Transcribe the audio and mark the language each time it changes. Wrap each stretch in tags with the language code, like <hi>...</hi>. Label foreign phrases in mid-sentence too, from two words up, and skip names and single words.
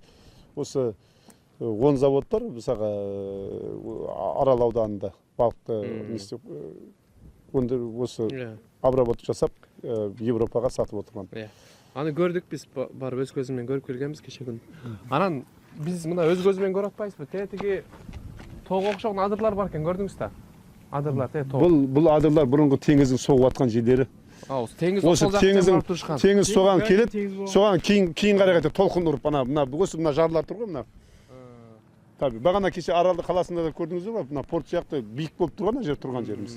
<kk>Қазір бізде осы 10 завод бар мысалға Арал ауданында балықты не істеп осы обработка жасап Европаға сатып отырған. Аны көрдік біз барып өз көзіммен көріп келгенбіз кеше күн.</kk> <ky>Анан біз мына өз көзімен көріп атпайбызбы? Тетиги тоого окшогон адырлар бар экен, көрдүңүз да? Адырлар, тоо.</ky> <kk>Бұл адырлар бұрынғы теңіздің соғып атқан жерлері. Осы теңіз соған келет, соған кейін қарай қайтып толқын ұрып, мына жарлар тұр ғой, мына. Таби, бағана кеше Аралды қаласында да көрдіңіз бе, мына порт сияқты биік болып тұрған жер тұрған жеріміз.</kk>